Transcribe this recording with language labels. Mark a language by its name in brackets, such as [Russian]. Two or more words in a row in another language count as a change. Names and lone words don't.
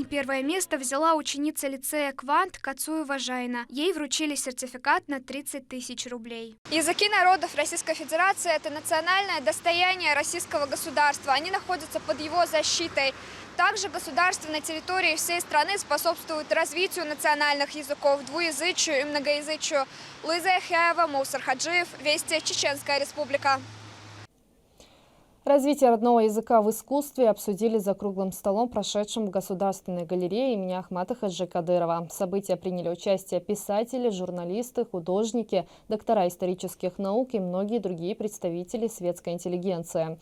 [Russian] Первое место взяла ученица лицея «Квант» Кацуева Жайна. Ей вручили сертификат на 30 тысяч рублей. Языки народов Российской Федерации – это национальное достояние российского государства. Они находятся под его защитой. Также государство на территории всей страны способствует развитию национальных языков, двуязычию и многоязычию. Луиза Яхяева, Мусар Хаджиев, Вести, Чеченская Республика. Развитие родного языка в искусстве обсудили за круглым столом, прошедшим в Государственной галерее имени Ахмата Хаджи Кадырова. В событии приняли участие писатели, журналисты, художники, доктора исторических наук и многие другие представители светской интеллигенции.